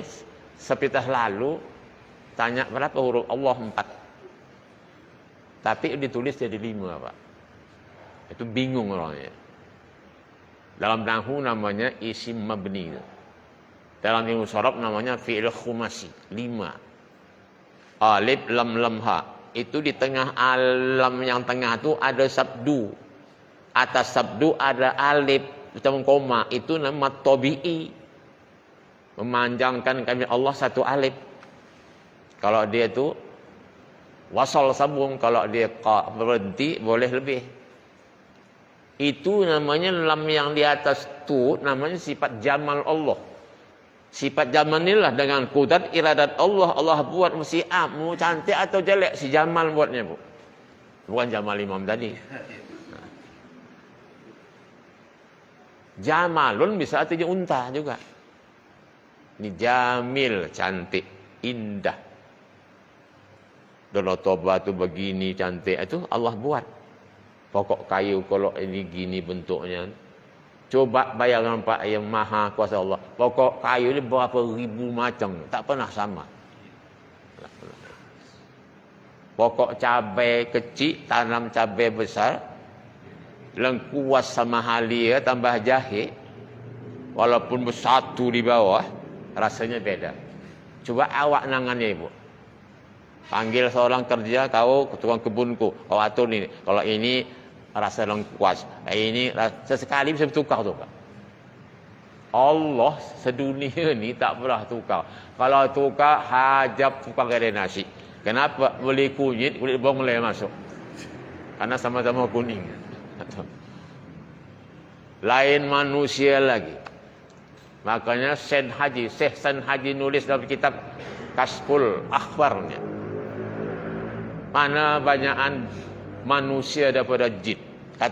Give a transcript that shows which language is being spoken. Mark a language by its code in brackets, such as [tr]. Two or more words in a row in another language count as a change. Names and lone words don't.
[id] Sepitah lalu tanya berapa huruf Allah 4. Tapi ditulis jadi 5 Pak. Itu bingung orangnya. Dalam nahwu namanya [ar] اسم مبني. [id] Dalam ilmu sharaf namanya [ar] فعل خماسي [id] 5. [ar] ألف لام لام هاء. [id] Itu di tengah alam yang tengah tu ada sabdu. Atas sabdu ada alif macam koma, itu nama tabi'i. Memanjangkan kami Allah satu alif. Kalau dia tu wasal sambung, kalau dia berhenti boleh lebih. Itu namanya lam yang di atas tu namanya sifat jamal Allah. Sifat jamal inilah dengan kudrat iradat Allah. Allah buat mesti mau cantik atau jelek, si jamal buatnya Bu. Bukan jamal imam tadi. Jamalun bisa artinya unta juga. Ini jamil, cantik, indah. Donotoba tu begini cantik. Itu Allah buat. Pokok kayu kalau ini gini bentuknya. Coba bayangkan Pak yang maha kuasa Allah. Pokok kayu ni berapa ribu macam. Tak pernah sama. Pokok cabai kecil, tanam cabai besar. Lengkuas sama halia tambah jahe. Walaupun bersatu di bawah, rasanya beda. Coba awak nangannya Ibu. Panggil seorang kerja, kau tukang kebunku, kau atur ini. Kalau ini rasa lengkuas, ini sesekali bisa bertukar tu Pak. Allah sedunia ni tak pernah tukar. Kalau tukar, hajab tukar kedai nasi. Kenapa? Beli kunyit, kulit bawang mulai masuk. Karena sama-sama kuning. Lain manusia lagi. Makanya Syekh Sen Haji nulis dalam kitab Kasful Akhbarnya. Mana banyakan manusia daripada jin.